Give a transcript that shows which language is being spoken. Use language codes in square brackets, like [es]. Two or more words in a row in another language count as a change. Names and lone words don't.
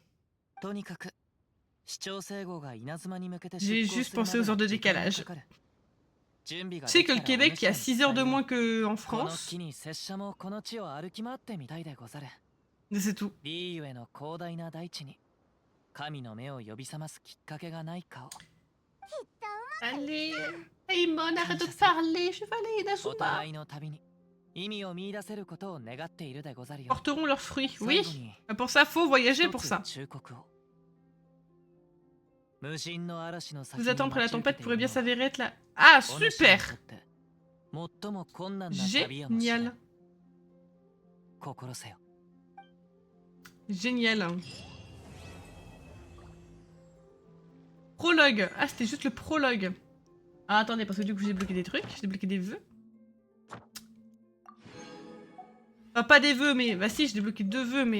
[fr] J'ai juste pensé aux heures de décalage. Tu sais que le Québec, il y a 6 heures de moins qu'en France. Mais c'est tout. [ja] 神の目を呼び覚ますきっかけがないかを。 [fr] Allez, Paimon, arrête de parler, je vais aller [ja] お Inazuma. 互いの旅に意味を見出せることを願っているでござるよ。 [fr] Porteront leurs fruits. [ja] 最 [fr] Oui, [ja] 後に [fr] pour ça, faut voyager [ja] 一 [fr] pour [ja] つ [fr] ça. [ja] 忠告を。無人の嵐の先 [fr] Vous [ja] に [fr] attendre après la [ja] 待ち受け [fr] tempête [ja] てい [fr] pourrait [ja] る [fr] bien [ja] のは [fr] s'avérer être là. Ah, [ja] お主に [fr] super! [ja] とって最も困難な旅やもしれん。 [fr] Génial. [ja] 心せよ。 [fr] Génial. Prologue. Ah, c'était juste le prologue. Ah, attendez, parce que du coup, j'ai débloqué des trucs. J'ai débloqué des vœux. Enfin, pas des vœux, mais... Bah si, j'ai débloqué 2 vœux, mais...